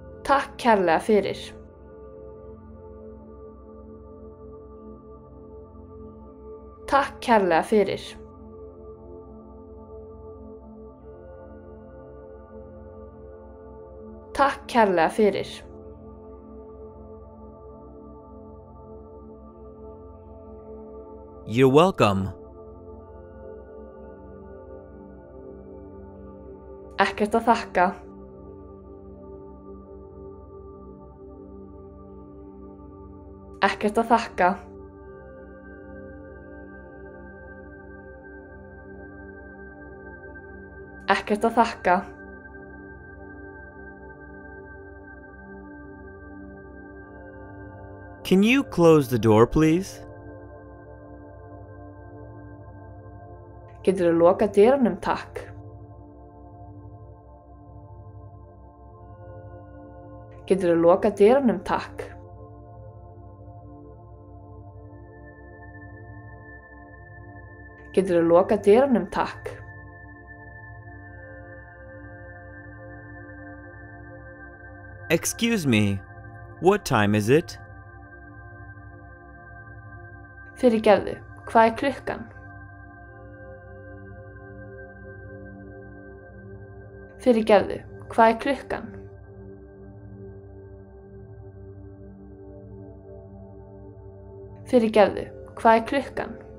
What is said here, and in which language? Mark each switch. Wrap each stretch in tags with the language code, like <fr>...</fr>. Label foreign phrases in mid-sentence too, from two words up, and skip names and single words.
<is>Takk kærlega fyrir. Takk kærlega fyrir. Takk kærlega fyrir.</is> <en>You're welcome.</en> <is>Ekkert að þakka. Ekkert að þakka. Ekkert að þakka.</is> <en>Can you close the door, please?</en> <is>Geturðu lokað dyrunum, takk? Geturðu lokað dyrunum, takk? Geturðu lokað dyrunum, takk?</is> <en>Excuse me, what time is it?</en> <is>Fyrirgefðu, hvað klukkan? Fyrirgefðu, hvað klukkan? Fyrirgefðu, hvað klukkan?</is>